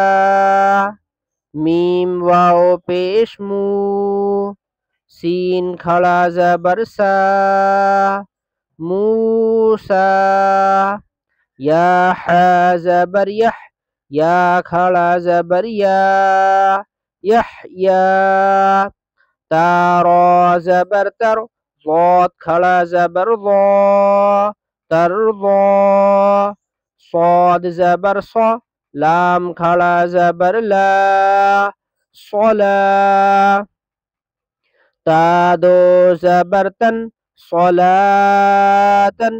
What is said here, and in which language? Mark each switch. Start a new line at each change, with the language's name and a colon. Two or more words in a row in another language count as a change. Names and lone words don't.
Urdu: میم واو پیش مو، سین کھڑا زبر سا، موسا۔ یا ح زبر یح، یا کھڑا زبر یا، یحیا۔ تا را زبر تر، ضاد کھڑا زبر ضا، ترضا۔ صاد زبر صا، لام کھڑا زبر لا، صلا۔ تا دو زبر تن، صلاتن۔